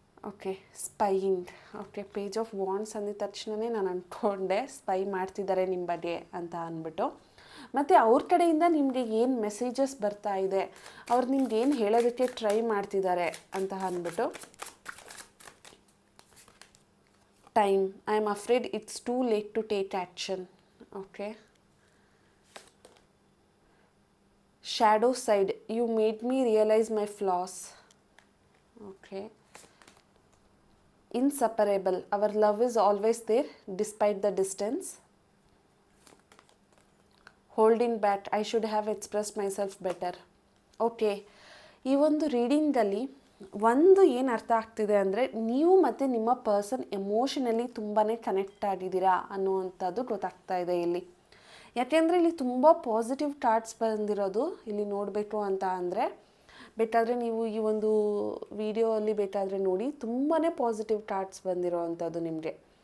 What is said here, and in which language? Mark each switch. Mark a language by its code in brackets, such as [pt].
[kn] Okay, spying. Okay, page of wands ಅಂದಿದ ತಕ್ಷಣವೇ ನಾನು ಅಂದ್ಕೊಂಡೆ ಸ್ಪೈ ಮಾಡ್ತಿದ್ದಾರೆ ನಿಮ್ಮ ಬಗ್ಗೆ ಅಂತ ಅಂದ್ಬಿಟ್ಟು. ಮತ್ತು ಅವ್ರ ಕಡೆಯಿಂದ ನಿಮಗೆ ಏನು ಮೆಸೇಜಸ್ ಬರ್ತಾ ಇದೆ, ಅವ್ರು ನಿಮ್ಗೆ ಏನು ಹೇಳೋದಕ್ಕೆ ಟ್ರೈ ಮಾಡ್ತಿದ್ದಾರೆ ಅಂತ ಅಂದ್ಬಿಟ್ಟು. [en] Time, I am afraid it's too late to take action. Okay, shadow side, you made me realize my flaws. Okay, inseparable, our love is always there despite the distance. Holding back, I should have expressed myself better. [kn] Okay, ಈ ಒಂದು ರೀಡಿಂಗಲ್ಲಿ ಒಂದು ಏನು ಅರ್ಥ ಆಗ್ತಿದೆ ಅಂದರೆ, ನೀವು ಮತ್ತು ನಿಮ್ಮ ಪರ್ಸನ್ ಎಮೋಷನಲಿ ತುಂಬಾ ಕನೆಕ್ಟ್ ಆಗಿದ್ದೀರಾ ಅನ್ನುವಂಥದ್ದು ಗೊತ್ತಾಗ್ತಾ ಇದೆ ಇಲ್ಲಿ. ಯಾಕೆಂದರೆ ಇಲ್ಲಿ ತುಂಬ ಪಾಸಿಟಿವ್ ಥಾಟ್ಸ್ ಬಂದಿರೋದು ಇಲ್ಲಿ ನೋಡಬೇಕು ಅಂತ ಅಂದರೆ, ಬೇಕಾದರೆ ನೀವು ಈ ಒಂದು ವಿಡಿಯೋಲ್ಲಿ ಬೇಕಾದರೆ ನೋಡಿ, ತುಂಬಾ ಪಾಸಿಟಿವ್ ಥಾಟ್ಸ್ ಬಂದಿರೋ ಅಂಥದ್ದು ನಿಮಗೆ.